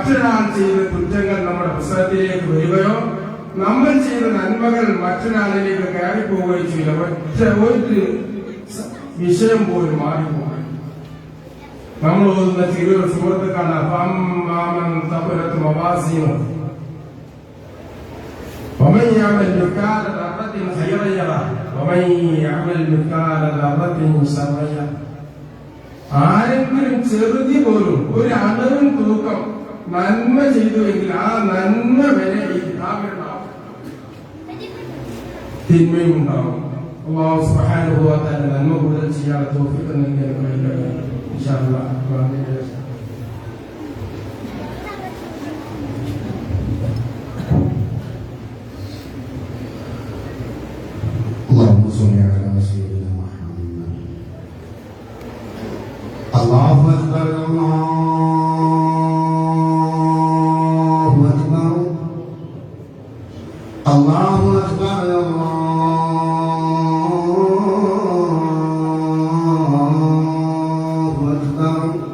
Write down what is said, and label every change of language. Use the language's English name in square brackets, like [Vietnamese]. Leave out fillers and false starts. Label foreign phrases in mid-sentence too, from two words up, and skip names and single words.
[Malayalam] മറ്റൊരാൾ ചെയ്ത കുറ്റങ്ങൾ നമ്മുടെ പുസ്തകത്തിലേക്ക് വരികയോ നമ്മൾ ചെയ്ത നന്മകൾ മറ്റൊരാളിലേക്ക് കയറിപ്പോവുകയും ചെയ്യില്ല. ഒരു വിഷയം പോലും മാറിപ്പോകും. നമ്മൾ ഓതുന്ന തിരു സുഹൃത്തുക്കാണ് മാമൻ തപുരത്ത് മവാസിയും [Arabic] ومن يعمل مثقال ذرة خيرا يره ومن يعمل مثقال ذرة شرا يره. [Malayalam] ആരെങ്കിലും ചെറുതി പോലും ഒരു അണുവിൻ തൂക്കം നന്മ ചെയ്തുവെങ്കിൽ ആ നന്മ വരെ ഈ കിതാബിലുണ്ടാവും, തിന്മയും ഉണ്ടാവും. [Arabic] الله سبحانه وتعالى [Malayalam] നന്മ കൂടുതൽ ചെയ്യാനുള്ള തൗഫീഖ് നൽകട്ടെ [Arabic] إن شاء الله. اللهم صل على سيدنا محمد. الله أكبر الله أكبر الله أكبر الله أكبر.